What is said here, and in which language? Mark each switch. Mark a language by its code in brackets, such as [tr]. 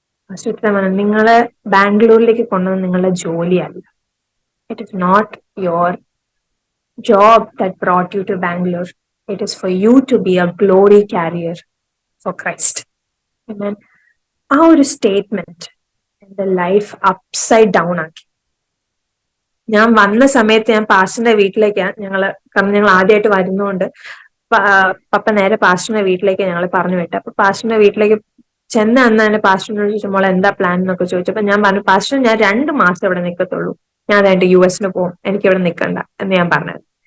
[ml] Pastor ഇത്ര പറഞ്ഞു, നിങ്ങളെ ബാംഗ്ലൂരിലേക്ക് കൊണ്ടുവന്ന് നിങ്ങളുടെ ജോലിയല്ല. [en] It is not your job that brought you to Bangalore. It is for you to be a glory carrier for Christ. Amen. [ml] ആ ഒരു സ്റ്റേറ്റ്മെന്റ് എന്റെ ലൈഫ് അപ്സൈഡ് ഡൗൺ ആക്കി. ഞാൻ വന്ന സമയത്ത് ഞാൻ പാസ്റ്ററിന്റെ വീട്ടിലേക്കാണ് കാരണം ഞങ്ങൾ ആദ്യമായിട്ട് വരുന്നതുകൊണ്ട് പപ്പ നേരെ പാസ്റ്ററിന്റെ വീട്ടിലേക്ക് ഞങ്ങൾ പറഞ്ഞു വിട്ടു. അപ്പൊ പാസ്റ്ററിന്റെ വീട്ടിലേക്ക് ചെന്ന അന്ന് തന്നെ പാസ്റ്ററിനോട് ചോദിച്ചു, മോളെ എന്താ പ്ലാൻ എന്നൊക്കെ ചോദിച്ചപ്പോ ഞാൻ പറഞ്ഞു, പാസ്റ്റർ ഞാൻ 2 മാസം ഇവിടെ നിൽക്കത്തുള്ളൂ, ഞാൻ അതായിട്ട് US പോകും, എനിക്ക് ഇവിടെ നിൽക്കണ്ട എന്ന് ഞാൻ പറഞ്ഞത്.